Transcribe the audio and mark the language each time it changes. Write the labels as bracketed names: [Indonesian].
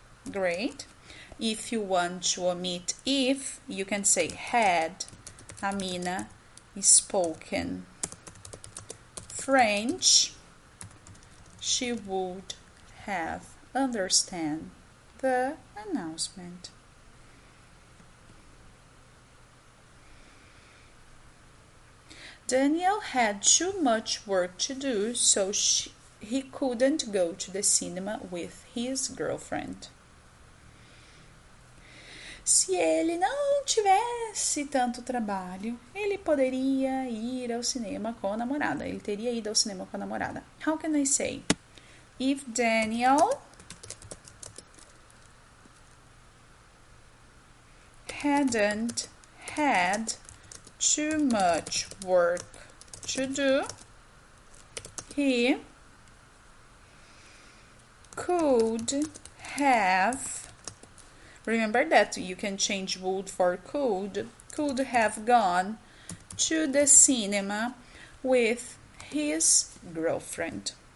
[English] Great. If you want to omit if, you can say had Amina spoken French, she would have understand the announcement. Daniel had too much work to do, so he couldn't go to the cinema with his girlfriend. [Portuguese] Se ele não tivesse tanto trabalho, ele poderia ir ao cinema com a namorada. Ele teria ido ao cinema com a namorada. [English] How can I say? If Daniel hadn't had too much work to do, he could have, remember that you can change would for could have gone to the cinema with his girlfriend.